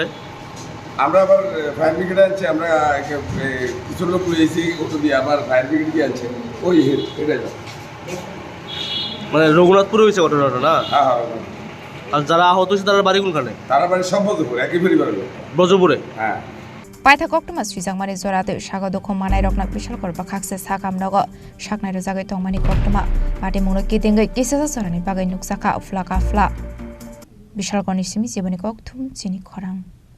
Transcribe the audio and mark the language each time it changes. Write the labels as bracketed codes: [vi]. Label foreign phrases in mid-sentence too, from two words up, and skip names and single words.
[bn] আমরা আবার [en] fire brigade [bn] আনছি, আমরা কিছু লোক লইয়েছি অটো দিয়ে, আবার [en] fire brigade [bn] দিয়ে আনছে ওই এটাই। মানে রঘুনাথপুরে হয়েছে ঘটনাটা না? হ্যাঁ। আর যারা আহত হয়েছে তার বাড়ি কোনখানে? তারা বাড়ি সব ব্রজপুর, একই পরিবারের লোক। ব্রজপুরে? হ্যাঁ। [trp] Paithago Philjagwi Jorao Sago Dukhumanai Rokno Bishalgor Bakhakse Sakhamnogo Saknai Rojagwi Tongmani Koktoma Patimung Kidingwi Kisasa Sorani Bagai Nuksaka Uflaka Fla Bishalgorni Simi Jiboni Kokthum Chini Khorang.